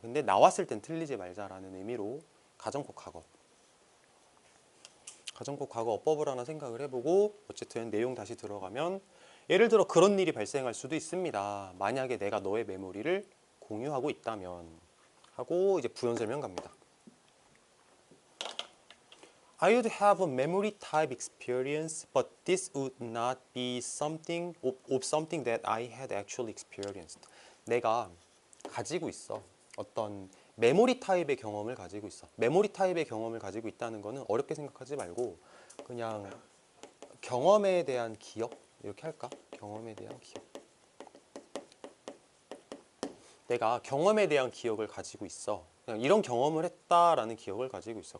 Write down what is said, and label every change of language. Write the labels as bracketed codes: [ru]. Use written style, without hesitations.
[ko] 근데 나왔을 땐 틀리지 말자라는 의미로 가정법 과거. 가정법 과거 어법을 하나 생각을 해보고 어쨌든 내용 다시 들어가면 예를 들어 그런 일이 발생할 수도 있습니다. 만약에 내가 너의 메모리를 공유하고 있다면 하고 이제 부연 설명 갑니다. [en] I would have a memory type experience, but this would not be something of something that I had actually experienced. [ko] 내가 가지고 있어. 어떤 메모리 타입의 경험을 가지고 있어. 메모리 타입의 경험을 가지고 있다는 거는 어렵게 생각하지 말고 그냥 경험에 대한 기억 이렇게 할까? 경험에 대한 기억. 내가 경험에 대한 기억을 가지고 있어. 그냥 이런 경험을 했다라는 기억을 가지고 있어.